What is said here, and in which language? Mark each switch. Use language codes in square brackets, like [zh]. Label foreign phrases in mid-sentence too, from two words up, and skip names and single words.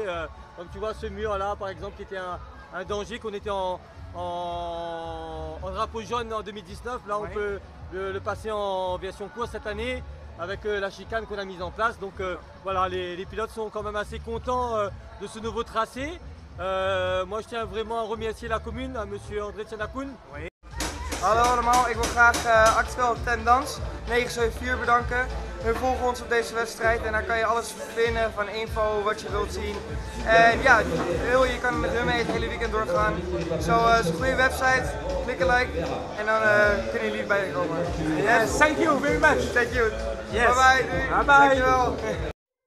[fr] Comme tu vois, ce mur là par exemple qui était un danger, qu'on était en drapeau jaune en 2019, là on peut le passer en version course cette année avec la chicane qu'on a mise en place. Donc voilà, les pilotes sont quand même assez contents de ce nouveau tracé. Moi je tiens vraiment à remercier la commune, à monsieur André Tjanakoun. [nl] Hallo allemaal, ik wil graag Actuel Tendance 974 bedanken. Hun volgen ons op deze wedstrijd en daar kan je alles vinden van info, wat je wilt zien. En ja, je kan met hun mee het hele weekend doorgaan. Zo is een goede website, klik een like en dan kunnen jullie bij komen. [en] Yes, thank you very much. Thank you. Yes. Bye bye. Bye bye. [nl] Dankjewel.